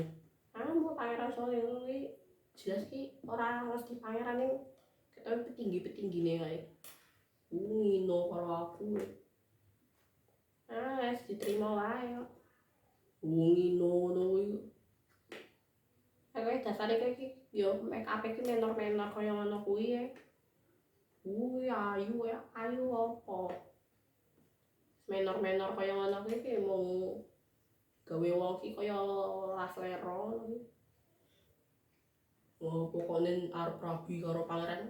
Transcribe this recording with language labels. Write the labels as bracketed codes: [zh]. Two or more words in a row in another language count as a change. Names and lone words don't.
[jv] Mbok pangeran soalnya kuwi jelas ki ora mesti pangeran ning ketoke petinggi-petinggine kae. Ngino karo aku. Wis diterima wae kok. Ngino ngono kuwi. Kowe dasare kowe iki yo [en] make up [jv] iki menor-menor kaya ngono kuwi ya. Kuwi ayu ya, ayu apa? Menor-menor kaya ngono kuwi ki mung gawe wong ki kaya laslero ngono. Oh, pokoknya arep rabi karo pangeran.